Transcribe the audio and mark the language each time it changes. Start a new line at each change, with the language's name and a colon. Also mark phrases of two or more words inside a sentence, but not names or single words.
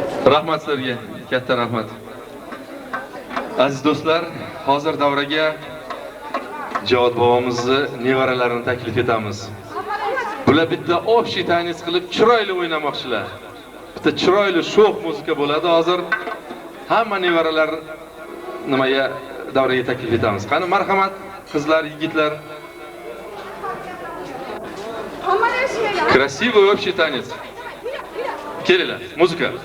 Uzbek: Rahmat sizlarga, katta rahmat. Aziz do'stlar, hozir davraga Javod bobomizni nevaralarini taklif etamiz. Bular bitta
Russian: общий танец
Uzbek: qilib chiroyli o'ynamoqchilar. Bitta chiroyli sho'x muzika bo'ladi hozir. Hamma nevaralar nimaga davraga taklif etamiz. Qani marhamat, qizlar, yigitlar.
Russian: Красивый общий танец.
Uzbek: Kelinglar, muzika.